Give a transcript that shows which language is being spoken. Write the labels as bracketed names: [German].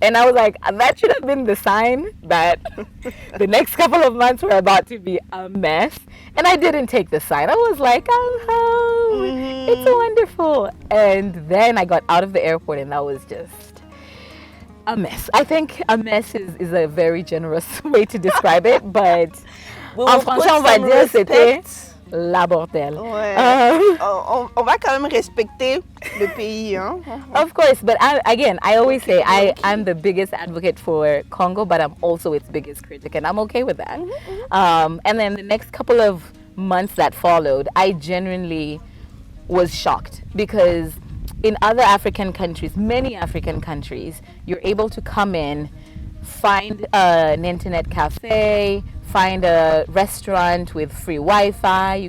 [English] And I was like, that should have been the sign that the next couple of months were about to be a mess. And I didn't take the sign. I was like, I'm home. It's wonderful. And then I got out of the airport and that was just a mess. I think a mess is a very generous way to describe it. [French] But en français, on va dire c'était la bordel. Ouais. On va quand même respecter le pays, hein? [English] Of course, but I always say I'm the biggest advocate for Congo, but I'm also its biggest critic, and I'm okay with that. And then the next couple of months that followed, I genuinely was shocked because in other African countries, many African countries, you're able to come in, find an internet cafe, find a restaurant with free Wi-Fi.